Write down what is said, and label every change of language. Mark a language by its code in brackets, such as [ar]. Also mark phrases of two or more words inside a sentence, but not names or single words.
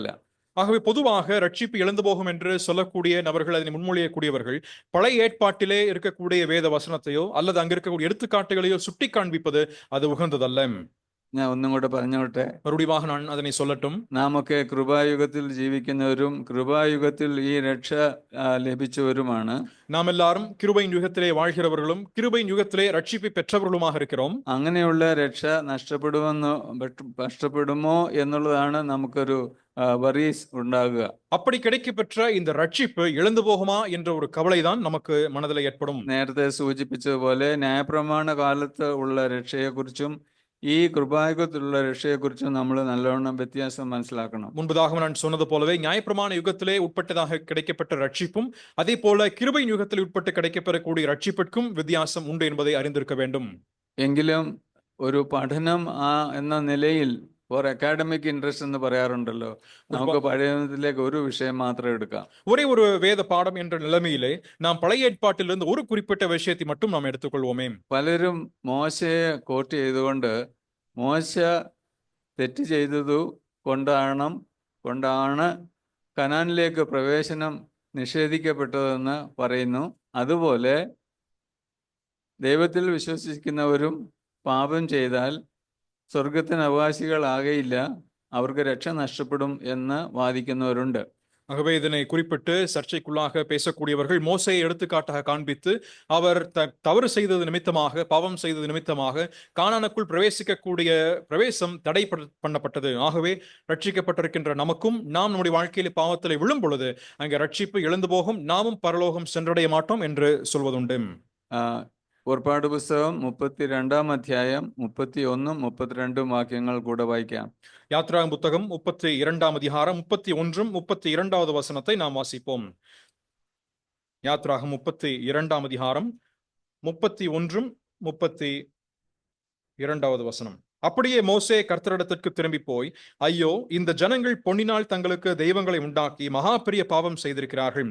[ta] ஆகவே பொதுவாக ரட்சிப்பு இழந்து போகும் என்று சொல்லக்கூடிய நபர்கள், அதனை முன்மொழியக்கூடியவர்கள் பழைய ஏற்பாட்டிலே இருக்கக்கூடிய வேத வசனத்தையோ அல்லது அங்க இருக்கக்கூடிய எடுத்துக்காட்டுகளையோ சுட்டி காண்பிப்பது அது உகந்ததல்ல. [ml] ഞാൻ ഒന്നും കൂടെ പറഞ്ഞോട്ടെ. [ta] மறுபடியும் நான் அதனை சொல்லட்டும். [ml] നാമൊക്കെ കൃപായുഗത്തിൽ ജീവിക്കുന്നവരും കൃപായുഗത്തിൽ ഈ രക്ഷ ലഭിച്ചവരുമാണ്. [ta] நாம் எல்லாரும் கிருபையின் யுகத்திலே வாழ்கிறவர்களும் கிருபையின் யுகத்திலே ரட்சிப்பை பெற்றவர்களுமாக இருக்கிறோம். [ml] അങ്ങനെയുള്ള രക്ഷ നഷ്ടപ്പെടുമോ എന്നുള്ളതാണ് നമുക്കൊരു വറീസ് ഉണ്ടാകുക. [ta] அப்படி கிடைக்கப்பெற்ற இந்த ரட்சிப்பு இழந்து போகுமா என்ற ஒரு கவலைதான் நமக்கு மனதில் ஏற்படும். [ml] നേരത്തെ സൂചിപ്പിച്ചതുപോലെ ന്യായപ്രമാണ കാലത്ത് ഉള്ള രക്ഷയെക്കുറിച്ചും ഈ കൃപായുഗത്തിലുള്ള രക്ഷയെക്കുറിച്ചും നമ്മൾ നല്ലവണ്ണം വ്യത്യാസം മനസ്സിലാക്കണം. [ta] முன்பதாக நான் சொன்னது போலவே நியாயப்பிரமாண யுகத்திலே உட்பட்டதாக கிடைக்கப்பட்ட ரட்சிப்பும் அதே போல கிருபையின் யுகத்தில் உட்பட்டு கிடைக்கப்பெறக்கூடிய ரட்சிப்பிற்கும் வித்தியாசம் உண்டு என்பதை அறிந்திருக்க வேண்டும். [ml] എങ്കിലും ഒരു പഠനം എന്ന നിലയിൽ [en] for academic interest [ml] എന്ന് പറയാറുണ്ടല്ലോ, നമുക്ക് പഴയതിലേക്ക് ഒരു വിഷയം മാത്രം എടുക്കാം. [ta] ஒரே ஒரு வேத பாடம் என்ற நிலைமையிலே நாம் பழைய ஏற்பாட்டிலிருந்து ஒரு குறிப்பிட்ட விஷயத்தை மட்டும் நாம் எடுத்துக்கொள்வோமே. [ml] പലരും മോശയെ കോട്ട് ചെയ്തുകൊണ്ട് മോശ തെറ്റ് ചെയ്തതു കൊണ്ടാണ് കനാനിലേക്ക് പ്രവേശനം നിഷേധിക്കപ്പെട്ടതെന്ന് പറയുന്നു. അതുപോലെ ദൈവത്തിൽ വിശ്വസിക്കുന്നവരും പാപം ചെയ്താൽ സ്വർഗത്തിന് അവകാശികളാകയില്ല, அவருக்கு രക്ഷ നഷ്ടപ്പെടും എന്ന് വാദിക്കുന്നവരുണ്ട്. [ta] ஆகவே இதனை குறிப்பிட்டு சர்ச்சைக்குள்ளாக பேசக்கூடியவர்கள் மோசையை எடுத்துக்காட்டாக காண்பித்து அவர் தவறு செய்தது நிமித்தமாக, பாவம் செய்தது நிமித்தமாக கானானுக்குள் பிரவேசிக்கக்கூடிய பிரவேசம் தடை பண்ணப்பட்டது. ஆகவே ரட்சிக்கப்பட்டிருக்கின்ற நமக்கும் நாம் நம்முடைய வாழ்க்கையில பாவத்தில் விழும் பொழுது அங்கே ரட்சிப்பு இழந்து போகும், நாமும் பரலோகம் சென்றடைய மாட்டோம் என்று சொல்வதுண்டு. [ml] പുറപ്പാട് പുസ്തകം 32 അധ്യായം 31 32 വാക്യങ്ങൾ കൂടെ വായിക്കാം. [ta] யாத்ராகம புத்தகம் 32 அதிகாரம் 31 32 வசனத்தை நாம் வாசிப்போம். யாத்ராகம 32 அதிகாரம் 31 32 வசனம். அப்படியே மோசே கர்த்தரிடத்திற்கு திரும்பி போய், ஐயோ, இந்த ஜனங்கள் பொன்னினால் தங்களுக்கு தெய்வங்களை உண்டாக்கி மகா பெரிய பாவம் செய்திருக்கிறார்கள்.